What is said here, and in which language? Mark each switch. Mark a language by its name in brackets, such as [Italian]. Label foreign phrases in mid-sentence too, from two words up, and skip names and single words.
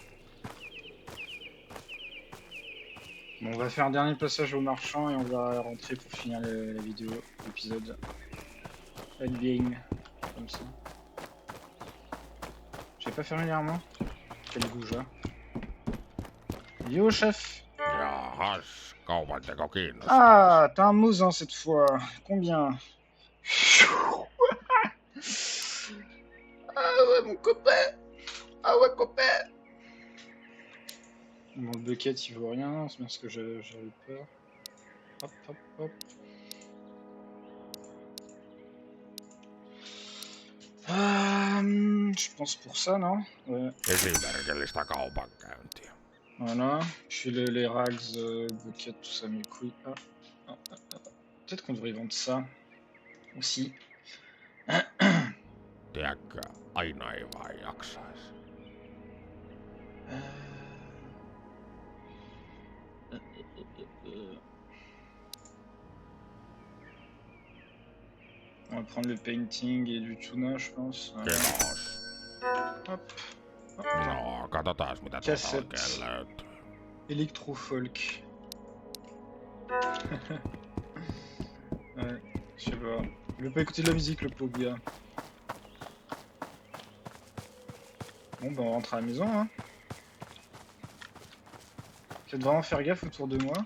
[French] Bon, on va faire un dernier passage au marchand et on va rentrer pour finir la vidéo, l'épisode. Bien, comme ça. J'ai pas fermé derrière moi. Quel goujat. Yo, chef. [Finnish] Jahas, kaupanteko kiinnostaa? [French] Ah, t'as un Mosin cette fois. Combien? Ah ouais, mon copain. Ah ouais, copain. Bon, le bucket, il vaut rien. C'est bien ce que j'avais peur. Hop, hop, hop. Je pense pour ça, non? Ouais. [Finnish] Esimerkillistä kaupankäyntiä. [French] Voilà. Je fais les rags, bucket, tout ça, mes couilles. Ah, ah, ah, ah. Peut-être qu'on devrait vendre ça aussi. [Finnish] Tiedätkö, aina ei vaan jaksais. [French] On va prendre le painting et du tuna, je pense. Voilà. [Finnish] Kiitos. [French] Hop. [Finnish] No, katsotaas mitä tuolta Cassette. oikein löytyy. [French] Electro-folk. Ouais, je sais pas. Il veut pas écouter de la musique, le pauvre gars. Bon, bah on rentre à la maison, hein. Peut-être vraiment faire gaffe autour de moi.